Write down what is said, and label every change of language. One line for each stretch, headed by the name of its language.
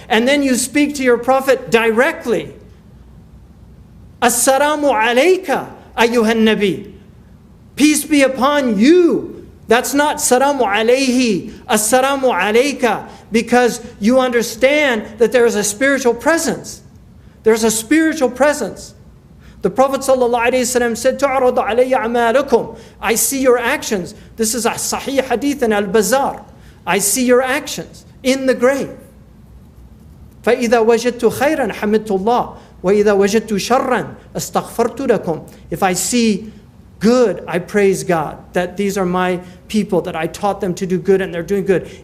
English: And then you speak to your Prophet directly. Assalamu alayka ayyuhan nabi. Peace be upon you. That's not salamu alayhi, assalamu alayka, because you understand that there is a spiritual presence. There's a spiritual presence.
Arabic: The Prophet ﷺ said, تُعْرَضُ عَلَيَّ أَعْمَالُكُمْ.
English: I see your actions. This is a sahih hadith in Al-Bazar. I see your actions in the grave.
Arabic: فَإِذَا وَجَدْتُ خَيْرًا حَمِدْتُ اللَّهِ وَإِذَا وَجَدْتُ شَرًّا أَسْتَغْفَرْتُ لَكُمْ.
English: If I see good, I praise God. That these are my people, that I taught them to do good and they're doing good.